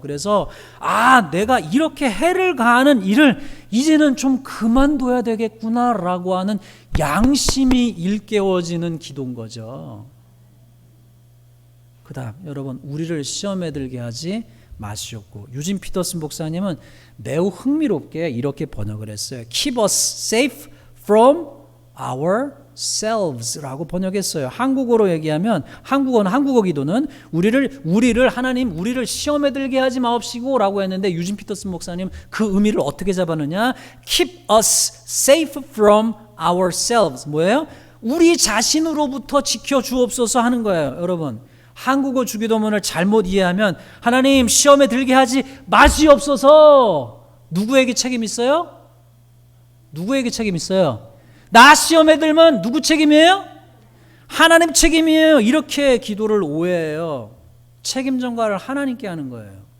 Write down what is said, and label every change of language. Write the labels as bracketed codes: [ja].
[ko] 그래서 내가 이렇게 해를 가하는 일을 이제는 좀 그만둬야 되겠구나라고 하는 양심이 일깨워지는 기도인 거죠. 그 다음 여러분, 우리를 시험에 들게 하지 마시옵고, 유진 피터슨 목사님은 매우 흥미롭게 이렇게 번역을 했어요. [en] Keep us safe from ourselves라고 [ko] 번역했어요. 한국어로 얘기하면, 한국어 기도는 하나님 우리를 시험에 들게 하지 마옵시고라고 했는데, 유진 피터슨 목사님 그 의미를 어떻게 잡았느냐? [en] Keep us safe from ourselves. [ko] 뭐예요? 우리 자신으로부터 지켜 주옵소서 하는 거예요. 여러분, 한국어 주기도문을 잘못 이해하면 하나님 시험에 들게 하지 마시옵소서. 누구에게 책임 있어요? 누구에게 책임 있어요? 나 시험에 들면 누구 책임이에요? 하나님 책임이에요. 이렇게 기도를 오해해요. 책임 전가를 하나님께 하는 거예요.